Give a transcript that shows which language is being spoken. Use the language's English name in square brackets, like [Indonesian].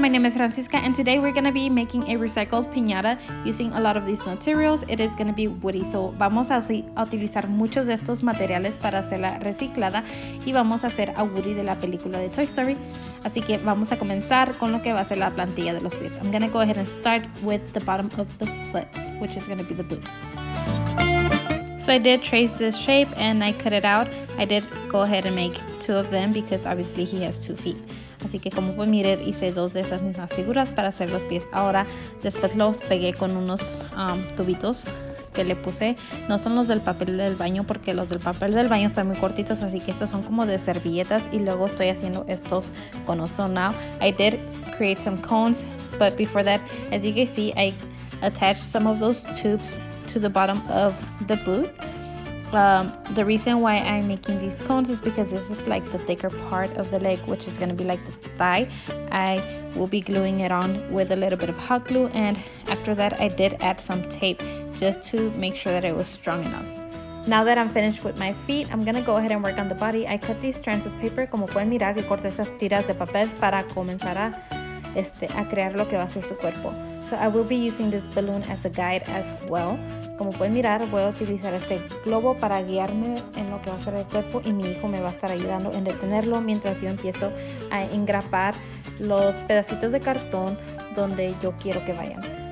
[English] My name is Francisca and today we're going to be making a recycled piñata using a lot of these materials. It is going to be woody, so [Spanish] vamos a utilizar muchos de estos materiales para hacerla reciclada y vamos a hacer a Woody de la película de Toy Story. Así que vamos a comenzar con lo que va a ser la plantilla de los pies. [English] I'm going to go ahead and start with the bottom of the foot, which is going to be the boot. So I did trace this shape and I cut it out. I did go ahead and make two of them because obviously he has 2 feet. [Spanish] Así que como pueden mirar hice 2 de esas mismas figuras para hacer los pies. Ahora después los pegué con unos tubitos que le puse. No son los del papel del baño porque los del papel del baño están muy cortitos. Así que estos son como de servilletas y luego estoy haciendo estos conos. [English] So now I did create some cones. But before that, as you can see, I attached some of those tubes to the bottom of the boot. The reason why I'm making these cones is because this is like the thicker part of the leg, which is going to be like the thigh. I will be gluing it on with a little bit of hot glue, and after that I did add some tape just to make sure that it was strong enough. Now that I'm finished with my feet, I'm going to go ahead and work on the body. I cut these strands of paper, [Spanish] como pueden mirar, y corté estas tiras de papel para comenzar a crear lo que va a ser su cuerpo. [English] So I will be using this balloon as a guide as well. [Spanish] Como pueden mirar, voy a utilizar este globo para guiarme en lo que va a ser el cuerpo y mi hijo me va a estar ayudando en detenerlo mientras yo empiezo a engrapar los pedacitos de cartón donde yo quiero que vayan.